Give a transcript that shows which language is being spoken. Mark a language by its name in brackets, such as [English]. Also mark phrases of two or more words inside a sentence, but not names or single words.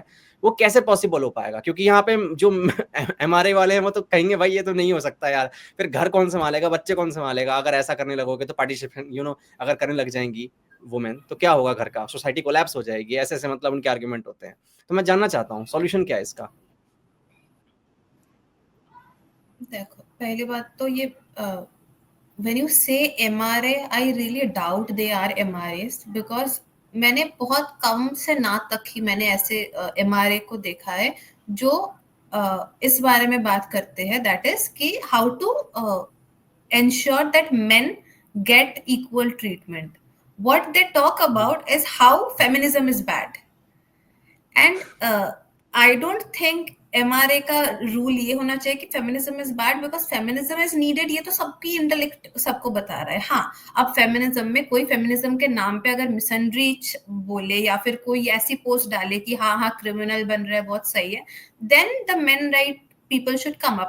[Hindi] वो कैसे पॉसिबल हो पाएगा, क्योंकि यहाँ पे जो एमआरए वाले हैं वो तो कहेंगे भाई ये तो नहीं हो सकता यार, फिर घर कौन संभालेगा, बच्चे कौन संभालेगा, अगर ऐसा करने लगोगे तो पार्टिसिपेशन अगर करने लग जाएंगी वुमेन तो क्या होगा, घर का [English] society collapse [Hindi] हो जाएगी, ऐसे ऐसे मतलब उनके आर्ग्यूमेंट होते हैं। तो मैं जानना चाहता हूँ सॉल्यूशन क्या है इसका। देखो, पहली बात तो ये [English] when you say MRA, I really doubt they are MRAs, [Hindi] because मैंने बहुत कम से ना तक ही मैंने ऐसे MRA को देखा है जो इस बारे में बात करते हैं, [English] that is [Hindi] कि [English] how to ensure that men get equal treatment. What they talk about is how feminism is bad. And I don't think MRA [Hindi] का रूल ये होना चाहिए कि [English] feminism is bad because feminism is needed. [Hindi] ये तो सबकी इंटेलेक्ट सबको बता रहा है। हाँ, अब फेमिनिज्म में कोई फेमिनिज्म के नाम पे अगर मिसनरी बोले या फिर कोई ऐसी पोस्ट डाले कि हाँ हाँ क्रिमिनल बन रहा है, बहुत सही है, [English] then the men right people should come up.